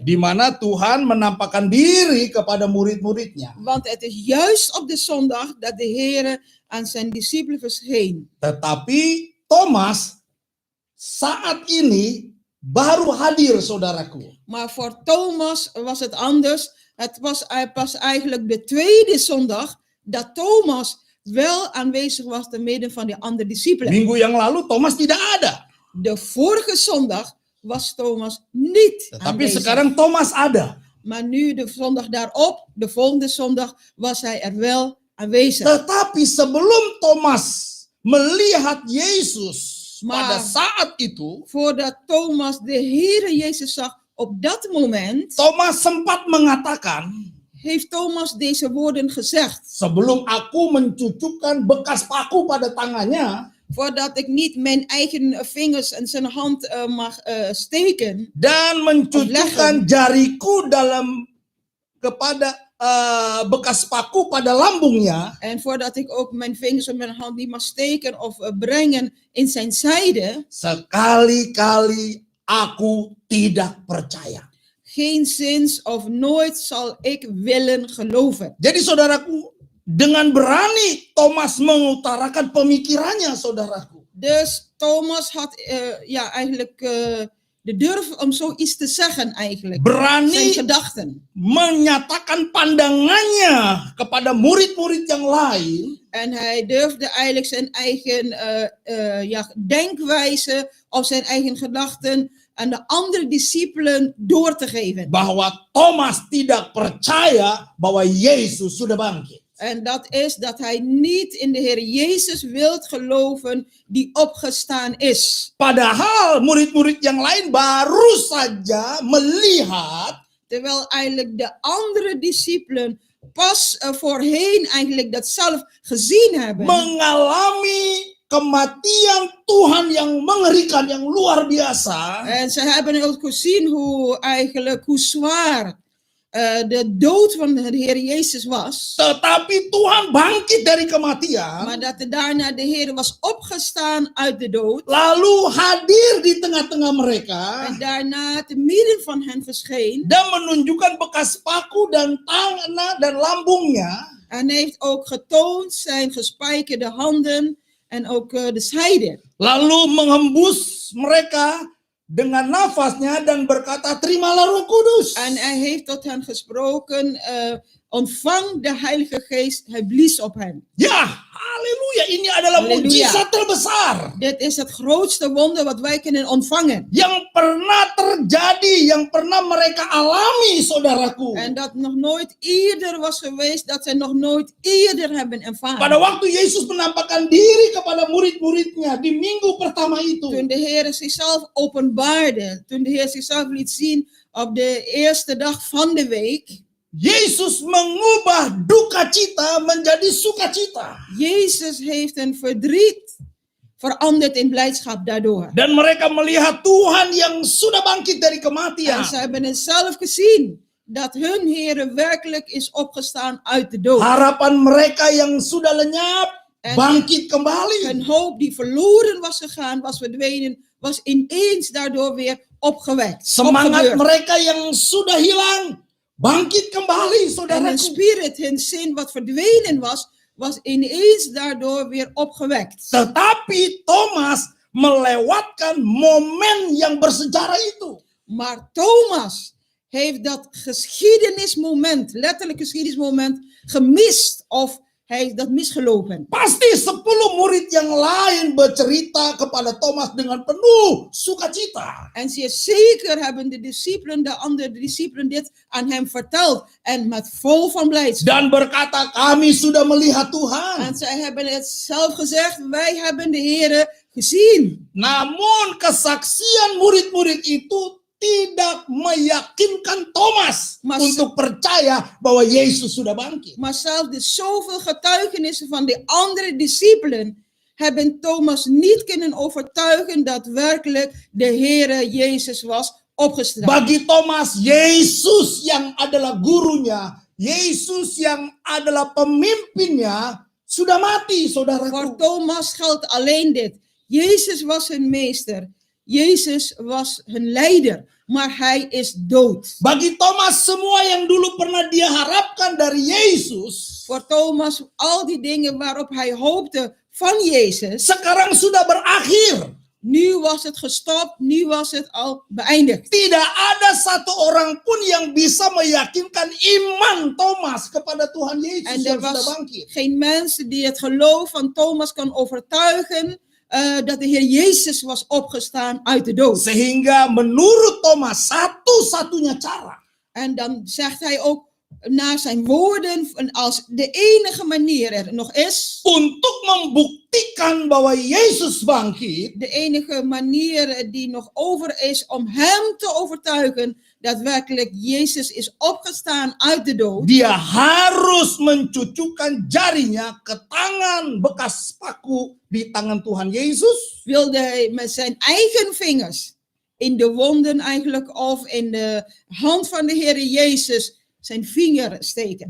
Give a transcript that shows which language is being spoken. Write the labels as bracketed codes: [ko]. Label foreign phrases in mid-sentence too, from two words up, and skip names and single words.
[id] Di mana Tuhan menampakkan diri kepada murid-muridnya. [nl] Want het is juist op de zondag dat de Heer aan zijn discipelen verscheen. [id] Tetapi Thomas saat ini baru hadir, saudaraku. [nl] Maar voor Thomas was het anders. Het was pas eigenlijk de tweede zondag dat Thomas wel aanwezig was te midden van de andere discipelen. [id] Minggu yang lalu Thomas tidak ada. [nl] De vorige zondag was Thomas niet [id] Tetapi [nl] aanwezig. [id] sekarang Thomas ada. [nl] Maar nu de zondag daarop, de volgende zondag, was hij er wel aanwezig. [id] Tetapi sebelum Thomas melihat Yesus pada [nl] Maar [id] saat itu, [nl] voordat Thomas de Heere Jezus zag, op dat moment [id] Thomas sempat mengatakan, [nl] heeft Thomas deze woorden gezegd. [id] sebelum aku mencucukkan bekas paku pada tangannya [nl] Voordat ik niet mijn eigen vingers en zijn hand mag steken [id] dan mencucukkan jariku kepada bekas paku pada lambungnya, [nl] En voordat ik ook mijn vingers op mijn hand niet mag steken of brengen in zijn zijde, [id] sekali-kali aku tidak percaya. [nl] geen zins of nooit zal ik willen geloven. [id] Jadi saudaraku, dengan berani Thomas mengutarakan pemikirannya, saudaraku. [nl] Dus Thomas had eigenlijk de durf om zoiets te zeggen eigenlijk. Zijn [id] Berani [nl] gedachten. [id] menyatakan pandangannya kepada murid-murid yang lain. [nl] En hij durfde eigenlijk zijn eigen denkwijze of zijn eigen gedachten aan de andere discipelen door te geven. [id] Bahwa Thomas tidak percaya bahwa Yesus sudah bangkit. [nl] En dat is dat hij niet in de Heer Jezus wilt geloven die opgestaan is. [id] Padahal murid-murid yang lain baru saja melihat [nl] Terwijl eigenlijk de andere discipelen pas voorheen eigenlijk dat zelf gezien hebben. [id] mengalami kematian Tuhan yang mengerikan, yang luar biasa. [nl] En ze hebben ook gezien hoe zwaar de dood van de Heer Jezus was. [id] Tetapi Tuhan bangkit dari kematian, [nl] Maar dat daarna de Heer was opgestaan uit de dood. [id] lalu hadir di tengah-tengah mereka [nl] En daarna te midden van hen verscheen. [id] dan menunjukkan bekas paku dan tangan dan lambungnya. [nl] En heeft ook getoond zijn gespijkerde handen en ook de zijde. [id] Lalu menghembus mereka dengan nafasnya dan berkata, terimalah Roh Kudus. [nl] En hij heeft tot hen gesproken, ontvang de Heilige Geest, hij blies op hen. [id] Ya, haleluya, ini adalah [nl] Haleluya. [id] mujizat terbesar [nl] Dit is het grootste wonder wat wij kunnen ontvangen. [id] yang pernah terjadi, yang pernah mereka alami, saudaraku. [nl] En dat nog nooit eerder was geweest, dat zij nog nooit eerder hebben ervaren. [id] Pada waktu Yesus menampakkan diri kepada murid-muridnya di minggu pertama itu, [nl] Toen de Heer zichzelf openbaarde, toen de Heer zichzelf liet zien op de eerste dag van de week. [id] Yesus mengubah duka cita menjadi sukacita. [nl] Jezus heeft een verdriet veranderd in blijdschap daardoor. [id] Dan mereka melihat Tuhan yang sudah bangkit dari [nl] En [id] kematian. [nl] ze hebben het zelf gezien, dat hun Heer werkelijk is opgestaan uit de dood. [id] Harapan mereka yang sudah lenyap [nl] En [id] bangkit kembali. [nl] hun hoop die verloren was gegaan, was verdwenen, was ineens daardoor weer opgewekt. [id] Semangat [nl] opgebeurd. [id] mereka yang sudah hilang bangkit kembali, [nl] En hun [id] saudaraku. [nl] spirit, hun zin wat verdwenen was ineens daardoor weer opgewekt. [id] Tetapi Thomas melewatkan momen yang bersejarah itu. [nl] Maar Thomas heeft dat geschiedenismoment, letterlijk geschiedenismoment, gemist of hij heeft dat misgelopen. [id] Pasti 10 murid yang lain bercerita kepada Thomas dengan penuh sukacita. [nl] En zeer zeker hebben de andere discipelen dit aan hem verteld en met vol van blijdschap. [id] Dan berkata, kami sudah melihat Tuhan. [nl] En zij hebben het zelf gezegd, wij hebben de Heere gezien. [id] Namun kesaksian murid-murid itu tidak meyakinkan Thomas Mas- untuk percaya bahwa Yesus sudah bangkit. [nl] Maar zelfs de zoveel getuigenissen van de andere discipelen hebben Thomas niet kunnen overtuigen dat werkelijk de Heere Jezus was opgestaan. [id] Bagi Thomas, Yesus yang adalah gurunya, Yesus yang adalah pemimpinnya, sudah mati, [nl] Voor [id] saudaraku. [nl] Thomas geldt alleen dit. Jezus was hun meester. Jezus was hun leider. Maar hij is dood. [id] Bagi Thomas, semua yang dulu pernah dia harapkan dari Yesus, [nl] Voor Thomas, al die dingen waarop hij hoopte van Jezus. [id] sekarang sudah berakhir. [nl] Nu was het gestopt. Nu was het al beëindigd. [id] Tidak ada satu orang pun yang bisa meyakinkan iman Thomas kepada Tuhan Yesus [nl] En [id] yang [nl] er [id] sudah [nl] was [id] bangkit. [nl] geen mens die het geloof van Thomas kan overtuigen dat de Heer Jezus was opgestaan uit de dood. [id] Sehingga menurut Thomas satu-satunya cara [nl] En dan zegt hij ook naar zijn woorden als de enige manier er nog is, [id] untuk membuktikan bahwa Yesus bangkit, [nl] de enige manier die nog over is om hem te overtuigen dat werkelijk Jezus is opgestaan uit de dood. [id] dia harus mencucukkan jarinya ke tangan bekas paku di tangan Tuhan Yesus, [nl] Wilde hij met zijn eigen vingers in de wonden eigenlijk of in de hand van de Heer Jezus zijn vinger steken.